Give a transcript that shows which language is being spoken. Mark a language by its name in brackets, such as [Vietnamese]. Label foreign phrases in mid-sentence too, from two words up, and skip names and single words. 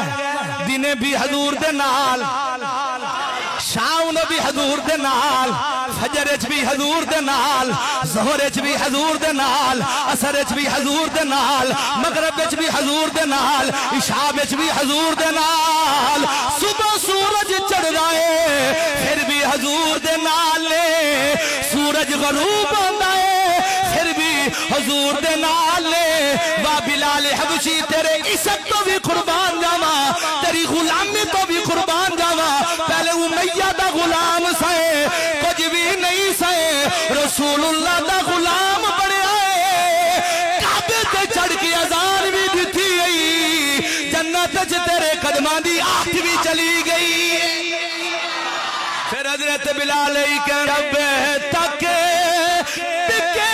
[Punjabi] دنے بھی حضور دے نال، شام نو بھی حضور دے نال، فجر اچ بھی حضور دے نال، ظہر اچ بھی حضور دے نال، عصر اچ بھی حضور دے نال، مغرب اچ بھی حضور دے نال، عشاء اچ بھی حضور دے نال۔ صبح سورج چڑھ رہے پھر بھی حضور دے نال، سورج غروب ہوندا ہے پھر بھی حضور دے نال۔ وا بلال حبشی تیرے عزت تو بھی قربان جاواں، تیری غلامی تو بھی قربان جاواں۔ پہلے امیہ دا غلام سائے کچھ بھی نہیں سائے، رسول اللہ دا غلام بڑھیا ہے۔ کعبے تے چڑھ کے اذان بھی دیتی گئی، جنت وچ تیرے قدماں دی آہٹ بھی چلی گئی۔ پھر حضرت بلال کہ رب تک